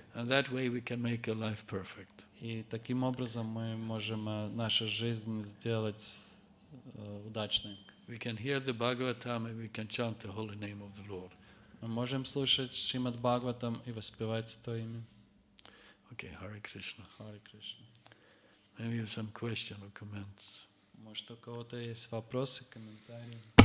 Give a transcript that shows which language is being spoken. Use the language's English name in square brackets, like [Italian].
[English] And that way we can make a life perfect. [Russian] И таким образом мы можем нашу жизнь сделать удачной. [English] We can hear the Bhagavatam and we can chant the holy name of the Lord. [Russian] Мы можем слушать Шримад Бхагаватам и воспевать святое имя. [English] Okay, Hare Krishna. Hare Krishna. Maybe you have some question or comments. [Russian] Может, у кого-то есть вопросы, комментарии?